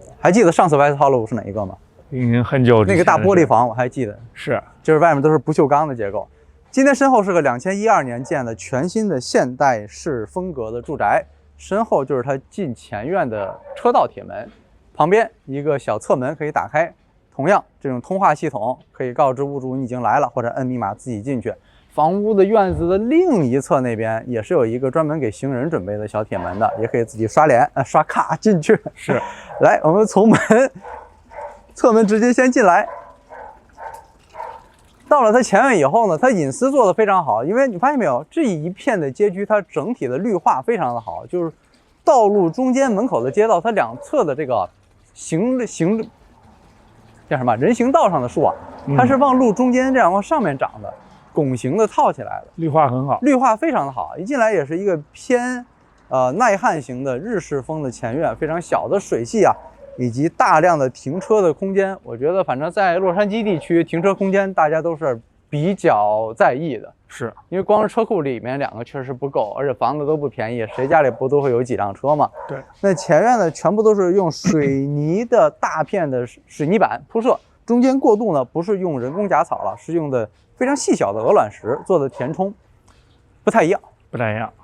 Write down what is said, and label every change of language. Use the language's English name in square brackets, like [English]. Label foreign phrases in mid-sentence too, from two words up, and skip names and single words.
[Chinese] 还记得上次 West Hollywood 是哪一个吗？已经很久之前。那个大玻璃房我还记得，是，就是外面都是不锈钢的结构。今天身后是个2012年建的全新的现代式風格的住宅，身後就是它進前院的車道鐵門，旁邊一個小側門可以打開。同樣，這種通話系統可以告知屋主你已經來了，或者摁密碼自己進去。房屋的院子的另一側那邊也是有一個專門給行人準備的小鐵門的，也可以自己刷臉、刷卡進去。是，來，我們從側門直接先進來。到了它前院以後呢，它隱私做得非常好，因為你發現沒有，這一片的街區它整體的綠化非常的好，就是道路中間門口的街道，它兩側的這個叫什麼人行道上的樹啊，它是往路中間這樣往上面長的。拱形的套起來的，綠化很好，綠化非常的好。一進來也是一個偏耐旱型的日式風的前院，非常小的水系啊，以及大量的停車的空間。我覺得反正在洛杉磯地區停車空間大家都是比較在意的，是因為光是車庫裡面兩個確實不夠，而且房子都不便宜，誰家裡不都會有幾輛車嘛？對。那前院呢，全部都是用水泥的大片的水泥板鋪設，中間過渡呢不是用人工假草了，是用的非常細小的鵝卵石做的填充，不太一樣，不太一樣。